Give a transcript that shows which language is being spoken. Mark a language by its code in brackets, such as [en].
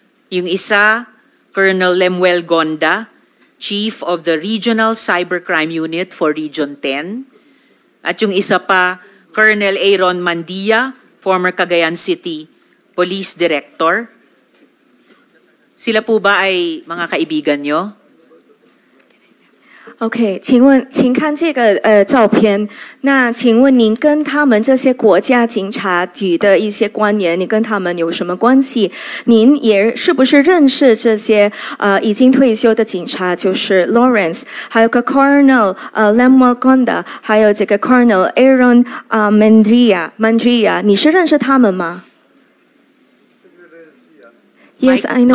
[tl] Yung isa, Colonel Lemuel Gonda, Chief of the Regional Cybercrime Unit for Region 10. At yung isa pa, Colonel Aaron Mandia, former Cagayan City Police Director. Sila po ba ay mga kaibigan nyo? [zh] OK， 请看这个照片。那请问您跟他们这些国家警察局的一些官员，你跟他们有什么关系？您也是不是认识这些已经退休的警察，就是 Lawrence， 还有个 Colonel Lemuel Conda， 还有这个 Colonel Aaron Mandria， 你是认识他们吗？ [en] Yes, I know